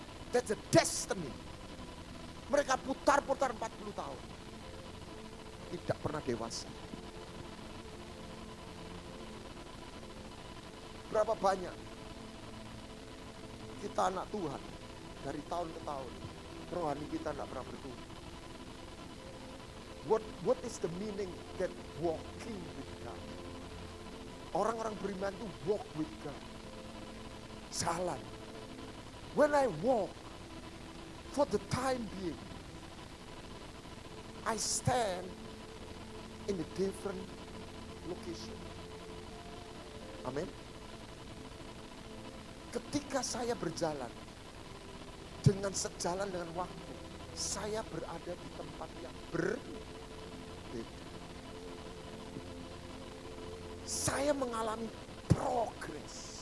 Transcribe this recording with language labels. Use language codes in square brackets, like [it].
[en] That's a destiny. [id] Mereka putar-putar 40 tahun. Tidak pernah dewasa. Berapa banyak kita anak Tuhan dari tahun ke tahun, rohani kita tidak pernah bertumbuh. [en] What is the meaning that walking with God? [id] Orang-orang beriman itu [en] walk with God. [id] Jalan. [en] When I walk, for the time being, I stand in a different location. [id] Amin. Ketika saya berjalan dengan sejalan dengan waktu, saya berada di tempat yang berbeda. Saya mengalami progress.